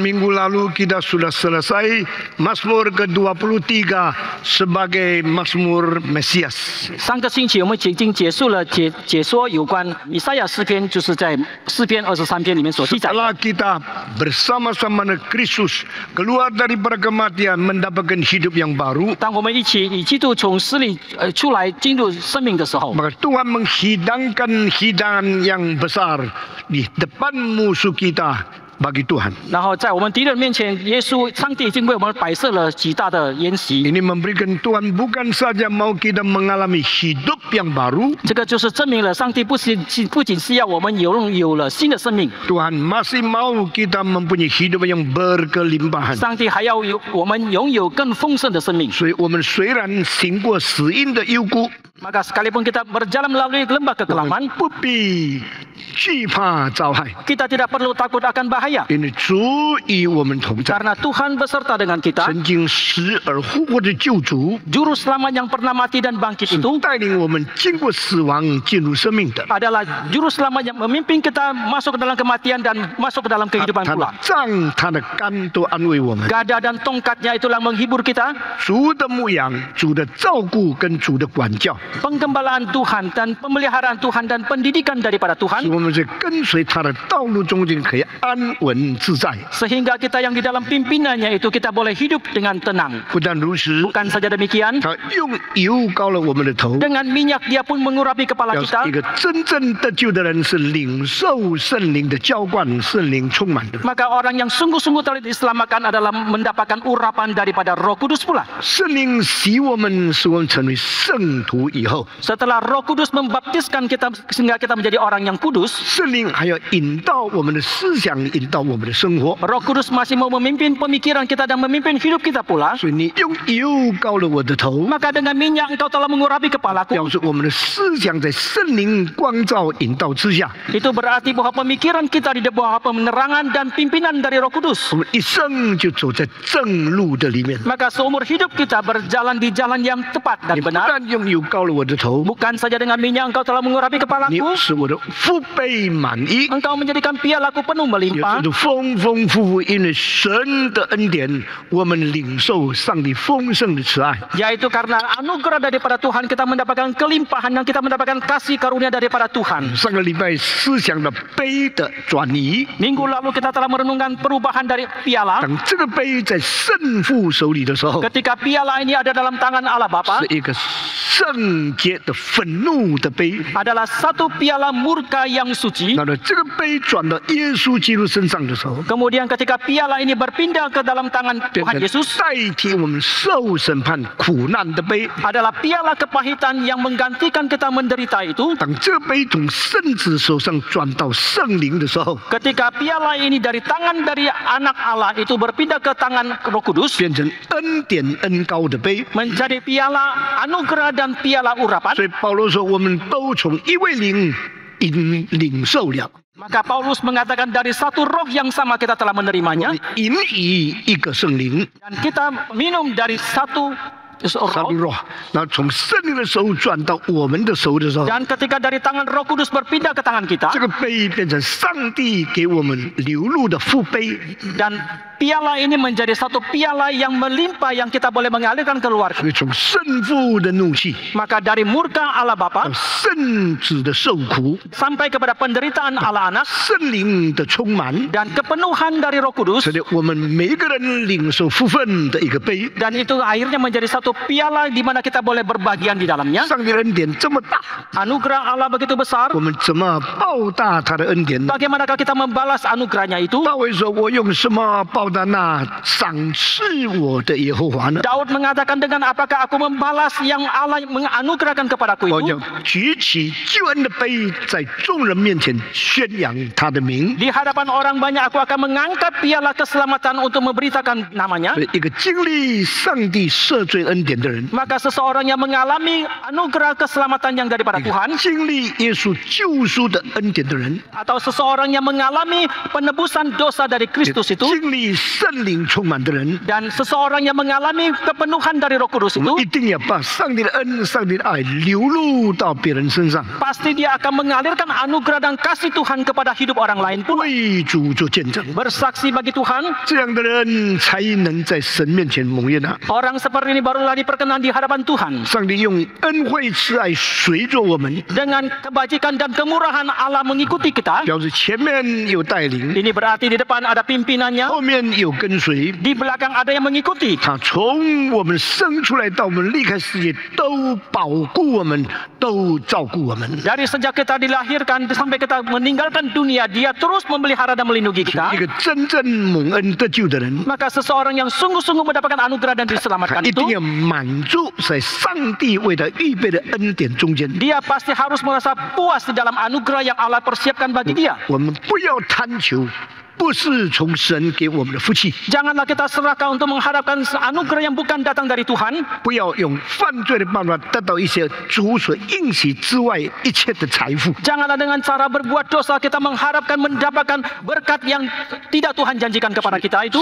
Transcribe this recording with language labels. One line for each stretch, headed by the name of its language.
Indonesian: lalu kita sudah selesai Mazmur ke-23 sebagai Mazmur Mesias.
Chinese: 上个星期我们已经结束了解说有关以赛亚诗篇，就是在诗篇23篇里面所记载。
Indonesian: Setelah kita bersama-sama dengan Kristus keluar daripada kematian mendapatkan hidup yang baru,
Chinese: 当我们一起以基督从死里出来进入生命的时候，
Indonesian: maka Tuhan menghidangkan hidangan yang besar di depan musuh kita bagi Tuhan.
Chinese: 然后在我们敌人面前，上帝已经为我们摆设了极大的筵席。
Indonesian: Ini memberikan Tuhan bukan saja mau kita mengalami hidup yang baru,
Chinese: 这个就是证明了上帝不仅是要我们拥有了新的生命，
Indonesian: Tuhan masih mau kita mempunyai hidup yang berkelimpahan.
Chinese: 上帝还要我们拥有更丰盛的生命。所以我们虽然行过死荫的幽谷，
Indonesian: Maka sekalipun kita berjalan melalui lembah kekelaman,
Chinese: 不必惧怕遭害，
Indonesian: kita tidak perlu takut akan bahaya,
Chinese: 因为主与我们同在。
Indonesian: karena Tuhan beserta dengan kita.
Chinese: 曾经死而复活的救主，
Indonesian: Juru selamat yang pernah mati dan bangkit itu
Chinese: 带领我们经过死亡进入生命的。
Indonesian: adalah juru selamat yang memimpin kita masuk ke dalam kematian dan masuk ke dalam kehidupan
Chinese: 他的
Indonesian: pula.
Chinese: 杖、他的竿都安慰我们。
Indonesian: Gada dan tongkatnya itulah menghibur kita.
Chinese: 主的牧养、主的照顾跟主的管教，
Indonesian: Penggembalaan Tuhan dan pemeliharaan Tuhan dan pendidikan daripada
Chinese: 使
Indonesian: Tuhan,
Chinese: 我们在跟随他的道路中间可以安稳自在。
Indonesian: sehingga kita yang di dalam pimpinannya itu kita boleh hidup dengan tenang.
Chinese: 不但如此，
Indonesian: Bukan saja demikian,
Chinese: 他用油膏了我们的头。
Indonesian: dengan minyak dia pun mengurapi kepala
Chinese: 要
Indonesian: kita.
Chinese: 是一个真正得救的人，是领受圣灵的浇灌、圣灵充满的。
Indonesian: Maka orang yang sungguh-sungguh telah diselamatkan adalah mendapatkan urapan daripada Roh Kudus pula.
Chinese: 圣灵洗我们，使我们成为圣徒以后，
Indonesian: Setelah Roh Kudus membaptiskan kita sehingga kita menjadi orang yang kudus,
Chinese: 圣灵还要引导我们的思想，引导我们的生活。
Indonesian: Roh Kudus masih mau memimpin pemikiran kita dan memimpin hidup kita pula.
Chinese: 所以你用油膏了我的头，
Indonesian: Maka dengan minyak engkau telah mengurapi kepalaku.
Chinese: 表示我们的思想在圣灵光照引导之下，
Indonesian: Itu berarti bahwa pemikiran kita di bawah penerangan dan pimpinan dari Roh Kudus.
Chinese: 我们一生就走在正路的里面。
Indonesian: Maka seumur hidup kita berjalan di jalan yang tepat dan
Chinese: 你不
Indonesian: benar.
Chinese: 但用油膏了我的头，
Indonesian: Bukan saja dengan minyak engkau telah mengurapi
Chinese: 你
Indonesian: kepalaku,
Chinese: 使我的腹背满溢。
Indonesian: engkau menjadikan pialaku penuh
Chinese: 也
Indonesian: melimpah.
Chinese: 是丰丰富富，因为神的恩典，我们领受上帝丰盛的慈爱。
Indonesian: Yaitu karena anugerah daripada Tuhan kita mendapatkan kelimpahan dan kita mendapatkan kasih karunia daripada Tuhan.
Chinese: 上个礼拜思想的杯的转移，
Indonesian: Minggu lalu kita telah merenungkan perubahan dari piala.
Chinese: 当这个杯在圣父手里的时候，
Indonesian: Ketika piala ini ada dalam tangan Allah Bapa,
Chinese: 是一个圣洁的愤怒的杯。
Indonesian: adalah satu piala murka yang suci.
Chinese: 那么这个杯转到耶稣基督身上的时候，
Indonesian: Kemudian ketika piala ini berpindah ke dalam tangan
Chinese: 变
Indonesian: Tuhan
Chinese: 成
Indonesian: Yesus,
Chinese: 代替我们受审判苦难的杯。
Indonesian: adalah piala kepahitan yang menggantikan kita menderita itu.
Chinese: 当这个杯从圣子手上转到圣灵的时候，
Indonesian: Ketika piala ini dari tangan dari anak Allah itu berpindah ke tangan Roh Kudus,
Chinese: 变成恩典恩膏的杯。
Indonesian: menjadi piala anugerah dan piala urapan.
Chinese: 所以保罗说，我们都从一位灵领受了。
Indonesian: Maka Paulus mengatakan dari satu roh yang sama kita telah menerimanya,
Chinese: 饮以一个圣灵，
Indonesian: dan kita minum dari satu
Chinese: 上
Indonesian: roh.
Chinese: 帝 roh，然后从圣灵的手转到我们的手的时候，
Indonesian: Dan ketika dari tangan Roh Kudus berpindah ke tangan kita,
Chinese: 这个杯变成上帝给我们流露的福杯。
Indonesian: dan piala ini menjadi satu piala yang melimpah yang kita boleh mengalirkan keluar.
Chinese: 所以从圣父的怒气
Indonesian: Maka dari murka Allah
Chinese: 到
Indonesian: Bapa
Chinese: 圣子的受苦，
Indonesian: sampai kepada penderitaan Allah Anak
Chinese: 圣灵的充满，
Indonesian: dan kepenuhan dari Roh Kudus,
Chinese: 使得我们每一个人领受福分的一个杯。
Indonesian: dan itu akhirnya menjadi satu piala di mana kita boleh berbagian di dalamnya.
Chinese: 上帝的恩典这么大，
Indonesian: Anugerah Allah begitu besar,
Chinese: 我们怎么报答他的恩典呢？
Indonesian: bagaimanakah kita membalas anugerahnya itu?
Chinese: 大卫说：“我用什么报答那赏赐我的耶和华呢？
Indonesian: Daud mengatakan, dengan apakah aku membalas yang Allah menganugerahkan kepadaku
Chinese: 我
Indonesian: itu?
Chinese: 要举起救恩的杯，在众人面前宣扬他的名。
Indonesian: Di hadapan orang banyak aku akan mengangkat piala keselamatan untuk memberitakan namanya.
Chinese: 所以一个经历上帝赦罪恩恩典的人，
Indonesian: Maka seseorang yang mengalami anugerah keselamatan yang daripada Tuhan,
Chinese: 经历耶稣救赎的恩典的人，
Indonesian: atau seseorang yang mengalami penebusan dosa dari Kristus itu,
Chinese: 经历圣灵充满的人，
Indonesian: dan seseorang yang mengalami kepenuhan dari Roh Kudus
Chinese: 我们一定要把上帝的恩、上帝的爱流露到别人身上，
Indonesian: pasti dia akan mengalirkan anugerah dan kasih Tuhan kepada hidup orang lain pun,
Chinese: 为主做见证。
Indonesian: bersaksi bagi Tuhan.
Chinese: 这样的人才能在神面前蒙悦纳。
Indonesian: Orang seperti ini barulah diperkenan di hadapan Tuhan.
Chinese: 上帝用恩惠慈爱随着我们，
Indonesian: Dengan kebajikan dan kemurahan Allah mengikuti kita.
Chinese: 表示前面有带领，
Indonesian: Ini berarti di depan ada pimpinannya,
Chinese: 后面有跟随。
Indonesian: di belakang ada yang mengikuti.
Chinese: 他从我们生出来到我们离开世界，都保护我们，都照顾我们。
Indonesian: Dari sejak kita dilahirkan sampai kita meninggalkan dunia, dia terus memelihara dan melindungi kita.
Chinese: 个真正蒙恩得救的人，
Indonesian: Maka seseorang yang sungguh-sungguh mendapatkan anugerah dan
Chinese: 他
Indonesian: diselamatkan
Chinese: 一定
Indonesian: itu,
Chinese: 要满足在上帝为他预备的恩典中间。
Indonesian: dia pasti harus merasa puas di dalam anugerah yang Allah persiapkan bagi dia.
Chinese: 我们不要贪求，不是从神给我们的福气，
Indonesian: Janganlah kita serakah untuk mengharapkan anugerah yang bukan datang dari Tuhan.
Chinese: 不要用犯罪的办法得到一些主所应许之外一切的财富。
Indonesian: Janganlah dengan cara berbuat dosa kita mengharapkan mendapatkan berkat yang tidak Tuhan janjikan kepada kita itu.